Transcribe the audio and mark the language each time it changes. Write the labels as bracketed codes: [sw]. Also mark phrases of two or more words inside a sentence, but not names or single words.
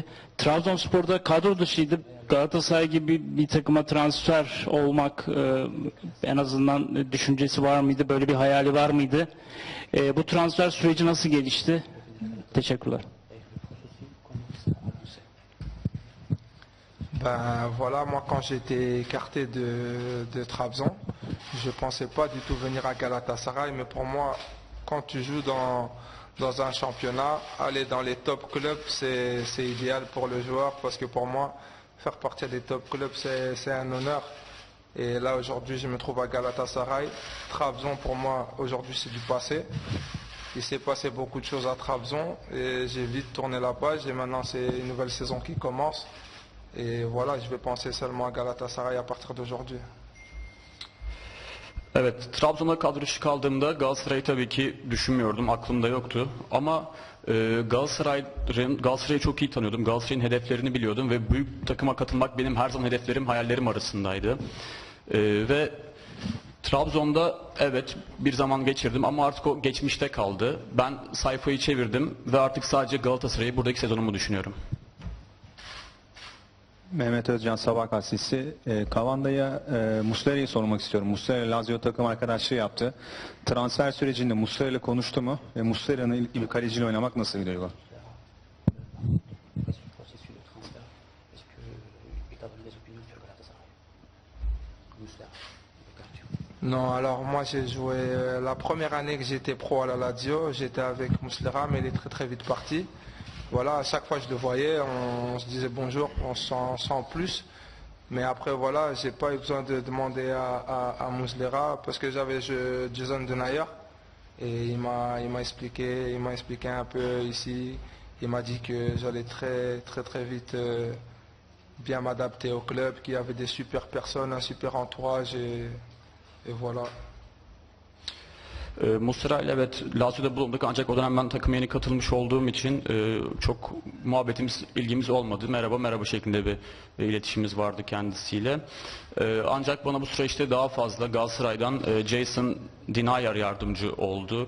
[tr] Trabzonspor'da kadro dışıydı. Galatasaray gibi bir takıma transfer olmak en azından düşüncesi var mıydı? Böyle bir hayali var mıydı? Bu transfer süreci nasıl gelişti? Teşekkürler. [fr] Ben voilà, moi quand j'étais écarté de Trabzon, je pensais pas du tout venir à Galatasaray, mais pour moi, quand tu joues dans un championnat, aller dans les [en] top clubs, [fr] c'est idéal pour le joueur, parce que pour moi, faire partie des [en] top clubs, [fr] c'est un honneur. Et là, aujourd'hui, je me trouve à Galatasaray. Trabzon, pour moi, aujourd'hui, c'est du passé. Il s'est passé beaucoup de choses à Trabzon, et j'ai vite tourné la page, et maintenant, c'est une nouvelle saison qui commence. Et voilà, je vais penser seulement à Galatasaray à partir d'aujourd'hui. [tr] Evet, Trabzon'a kadro dışı kaldığımda Galatasaray'ı tabii ki düşünmüyordum, aklımda yoktu. Ama Galatasaray'ı çok iyi tanıyordum. Galatasaray'ın hedeflerini biliyordum ve büyük takıma katılmak benim her zaman hedeflerim, hayallerim arasındaydı. Ve Trabzon'da evet bir zaman geçirdim ama artık o geçmişte kaldı. Ben sayfayı çevirdim ve artık sadece Galatasaray'ı buradaki sezonumu düşünüyorum. Mehmet Özcan Sabah gazetesi. Cavanda'ya Muslera'yı sormak istiyorum. Muslera Lazio takım arkadaşlığı yaptı. Transfer sürecinde Muslera ile konuştu mu? Ve Muslera'nın ilk bir kaleciyle oynamak nasıl bir duygu? [fr] Processus de transfert, est-ce que tu as donné des opinions sur Galatasaray? Muslera, Non, alors moi j'ai joué la première année que j'étais pro à la Lazio, j'étais avec Muslera, mais il est très très vite parti. Voilà, à chaque fois que je le voyais, on se disait bonjour, on sent plus. Mais après voilà, j'ai pas eu besoin de demander à Muslera parce que j'avais Jason Denayer et il m'a expliqué un peu ici. Il m'a dit que j'allais très vite bien m'adapter au club, qu'il y avait des super personnes, un super entourage et voilà. [tr] Muslera ile evet Lazio'da bulunduk ancak o dönem ben takıma yeni katılmış olduğum için çok muhabbetimiz, ilgimiz olmadı. Merhaba şeklinde bir iletişimimiz vardı kendisiyle. Ancak bana bu süreçte daha fazla Galatasaray'dan Jason Denayer yardımcı oldu.